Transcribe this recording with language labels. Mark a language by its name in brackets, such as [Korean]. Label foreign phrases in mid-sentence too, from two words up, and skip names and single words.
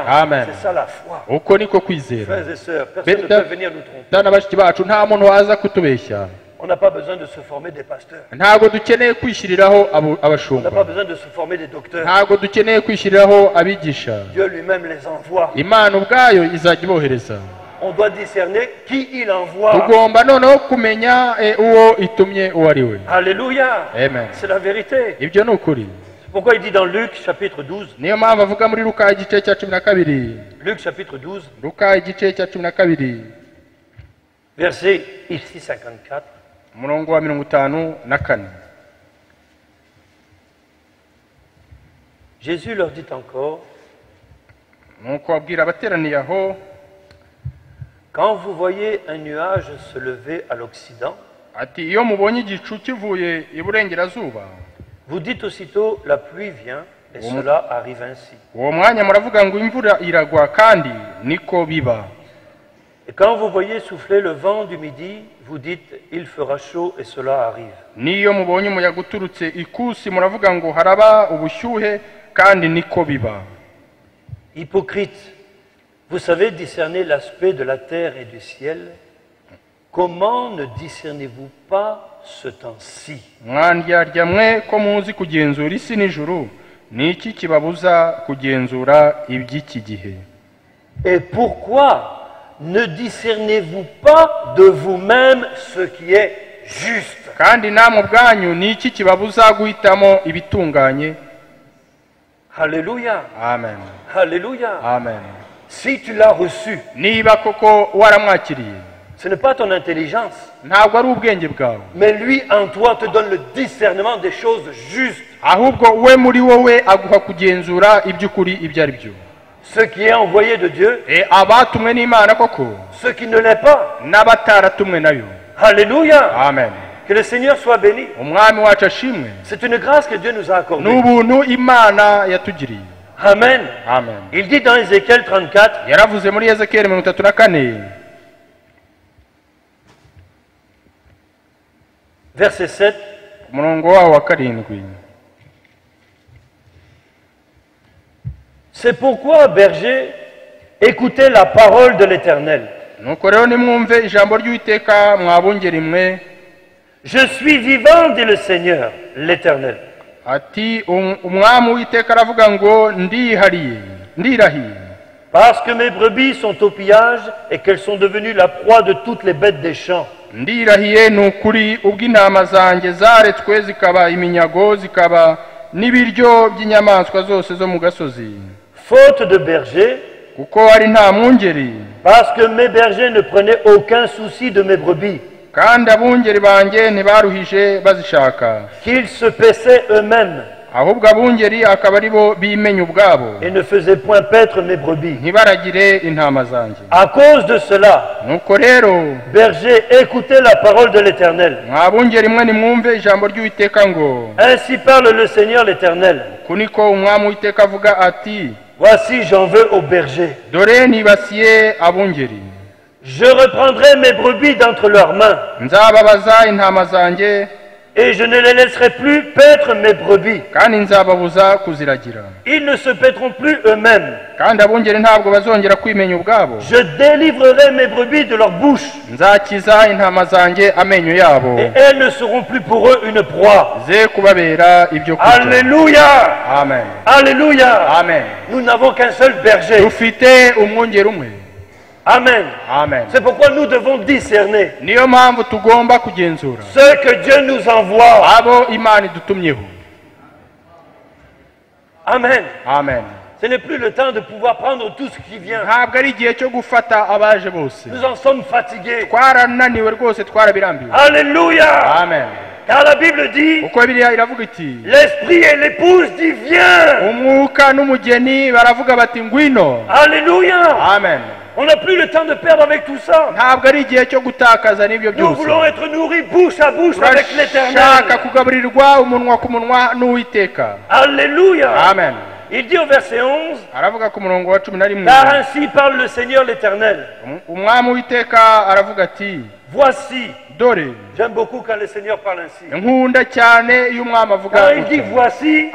[French] Amen. C'est ça la foi. [Kinyarwanda] uko niko kwizera [French] Frères et sœurs, personne ne [Kinyarwanda] Benda- [French] peut venir nous tromper. [Kinyarwanda] dana bashiki bacu nta muntu waza kutubeshya [French] On n'a pas besoin de se former des pasteurs. [Kinyarwanda] ntabwo dukeneye kwishyiriraho [French] On n'a [Kinyarwanda] abashumba [French] pas besoin de se former des docteurs. [Kinyarwanda] ntabwo dukeneye kwishyiriraho abigisha [French] Dieu lui-même les envoie. [Kinyarwanda] imana ubwayo izajya ibohereza [French] On doit discerner qui il envoie. [Kinyarwanda] tugomba noneho kumenya uwo itumye uwo ari we [French] Alléluia. [Kinyarwanda] amen [French] C'est la vérité. [Kinyarwanda] ibyo ni ukuri [French] C'est pourquoi il dit dans Luc chapitre 12, [Kinyarwanda] niyo mpamvu avuga muri luka igice cya 12 [French] Luc chapitre 12, [Kinyarwanda] luka igice cya 12 [French] verset ici 54. [Kinyarwanda] umurongo wa 54 [French] Jésus leur dit encore, [Kinyarwanda] nuko abwira abateraniye aho [French] quand vous voyez un nuage se lever à l'Occident, [Kinyarwanda] ati iyo mubonye igicu kivuye iburengerazuba [French] vous dites aussitôt la pluie vient, et cela arrive ainsi. [Kinyarwanda] uwo mwanya muravuga ngo imvura iragwa kandi niko biba [French] Et quand vous voyez souffler le vent du midi, vous dites il fera chaud et cela arrive. [Kinyarwanda] n'iyo mubonye umuyaga uturutse ikusi muravuga ngo haraba ubushyuhe kandi niko biba [French] Hypocrite, vous savez discerner l'aspect de la terre et du ciel. Comment ne discernez-vous pas ce temps-ci? [Kinyarwanda] mwandyarya mwe ko muzi kugenzura isi n'ijuru ni iki kibabuza kugenzura iby'iki gihe [French] Et pourquoi ne discernez-vous pas de vous-même ce qui est juste? [Kinyarwanda] kandi namwe ubwanyu ni iki kibabuza guhitamo ibitunganye [French] Alléluia, [Kinyarwanda] amen [French] alléluia. [Kinyarwanda] amen [French] Si tu l'as reçu, [Kinyarwanda] niba koko waramwakiriye [French] ce n'est pas ton intelligence, [Kinyarwanda] ntabwo ari ubwenge bwawe [French] mais lui en toi te donne le discernement des choses justes. [Kinyarwanda] ahubwo we muri wowe aguha kugenzura iby'ukuri ibyo ari byo [French] ce qui est envoyé de Dieu, [Kinyarwanda] abatumwe n'Imana koko [French] ce qui ne l'est pas. [Kinyarwanda] n'abataratumwe nayo. [French] Alléluia. [Kinyarwanda] Amen. [French] Que le Seigneur soit béni. [Kinyarwanda] Umwami wacu ashimwe. [French] C'est une grâce que Dieu nous a accordée. [Kinyarwanda] N'ubuntu Imana yatugiriye. Amen. Amen. [French] Il dit dans Ézéchiel 34, [Kinyarwanda] yaravuze muri Ezekiyeli 34 [French] verset 7, [Kinyarwanda] umurongo wawo wa 7. [French] c'est pourquoi, berger, écoutez la parole de l'Éternel. [Kinyarwanda] Nuko rero nimwumve ijambo ry'Uwiteka mwabungeri mwe. [French] Je suis vivant, dit le Seigneur, l'Éternel. [Kinyarwanda] Ati umwami Uwiteka aravuga ngo ndirahiye. [French] Parce que mes brebis sont au pillage et qu'elles sont devenues la proie de toutes les bêtes des champs. [Kinyarwanda] Ndirahiye nukuri ubw'intama zanjye zaretswe zikaba iminyago zikaba n'ibiryo by'inyamaswa zose zo mu gasozi. [French] Faute de berger, [Kinyarwanda] kuko ari nta mwungeri. [French] Parce que mes bergers ne prenaient aucun souci de mes brebis. [Kinyarwanda] Kandi abungeri banjye ntibaruhije bazishaka. [French] Qu'ils se paissaient eux-mêmes. [Kinyarwanda] Ahubwo abungeri akaba ari bo bimenya ubwabo. [French] Et ne faisaient point paître mes brebis. [Kinyarwanda] Ntibaragire intama zanjye. [French] À cause de cela, [Kinyarwanda] nuko rero, [French] berger, écoutez la parole de l'Éternel. [Kinyarwanda] mwabungeri mwe nimwumve ijambo ry'Uwiteka ngo. [French] Ainsi parle le Seigneur l'Éternel. [Kinyarwanda] Kuniko umwami Uwiteka avuga ati, [French] voici j'en veux aux bergers. [Kinyarwanda] dore nibasiye abungeri. [French] Je reprendrai mes brebis d'entre leurs mains. [Kinyarwanda] Nzababaza intama zanjye. [French] Et je ne les laisserai plus paître mes brebis. [Kinyarwanda] Kandi nzababuza kuziragira. [French] Ils ne se paîtront plus eux-mêmes. [Kinyarwanda] Kandi abungeri ntabwo bazongera kwimenya ubwabo. [French] Je délivrerai mes brebis de leur bouche. [Kinyarwanda] Nzakiza intama zanjye amenyo yabo. [French] Et elles ne seront plus pour eux une proie. [Kinyarwanda] Ze kubabera ibyo kurya. [French] Alléluia. [Kinyarwanda] Amen. [French] Alléluia. [Kinyarwanda] Amen. [French] Nous n'avons qu'un seul berger. [Kinyarwanda] Dufite umwungeri umwe. Amen. Amen. [French] C'est pourquoi nous devons discerner [Kinyarwanda] niyo mpamvu tugomba kugenzura [French] ce que Dieu nous envoie. [Kinyarwanda] abo Imana idutumyeho. Amen. Amen. [French] Ce n'est plus le temps de pouvoir prendre tout ce qui vient. [Kinyarwanda] Ntabwo ari igihe cyo gufata abaje bose. [French] Nous en sommes fatigués. [Kinyarwanda] Twarananiwe rwose, twarabirambiwe. [French] Alléluia. [Kinyarwanda] Amen. [French] Car la Bible dit, [Kinyarwanda] uko Bibiliya iravuga iti, [French] l'esprit et l'épouse dit viens. [Kinyarwanda] Umwuka n'umugeni baravuga bati ngwino. [French] Alléluia. [Kinyarwanda] Amen. [French] On n'a plus le temps de perdre avec tout ça. [Kinyarwanda] Ntabwo ari igihe cyo gutakaza n'ibyo byose. [French] Nous voulons être nourris bouche à bouche avec l'Éternel. [Kinyarwanda] Turashaka kugaburirwa umunwa ku munwa n'Uwiteka. [French] Alléluia. [Kinyarwanda] Amen. [French] Il dit au verset 11, [Kinyarwanda] aravuga ku murongo wa 11, [French] car ainsi parle le Seigneur l'Éternel. [Kinyarwanda] Umwami Uwiteka aravuga ati, [French] voici. [Kinyarwanda] dore. [French] J'aime beaucoup quand le Seigneur parle ainsi. [Kinyarwanda] Nkunda cyane iyo umwami avuga. [French] Quand il dit voici,